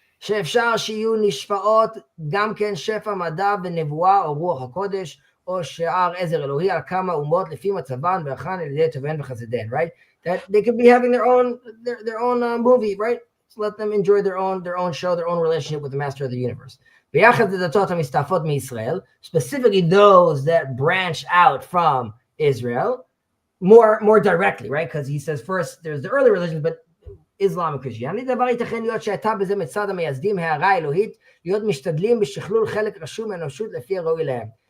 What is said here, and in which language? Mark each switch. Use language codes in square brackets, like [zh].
[he] שאפשר שיהיו נשפעות גם כן שפע מדע ונבואה או רוח הקודש או שער עזר אלוהי על כמה אומות לפי מצבן והכן על ידי טובן וחסדיהן, [en] right? That they could be having their own movie, right? So let them enjoy their own show, their own relationship with the master of the universe. [he] ביחד לדתות המסתעפות מישראל, [en] specifically those that branch out from Israel, more directly, right? Because he says first there's the early religions, but Islam and Christianity, [he] דבר ייתכן להיות שהייתה בזה מצד המייסדים הערה האלוהית, להיות משתדלים בשכלול חלק רשום מהאנושות לפי הראוי להם.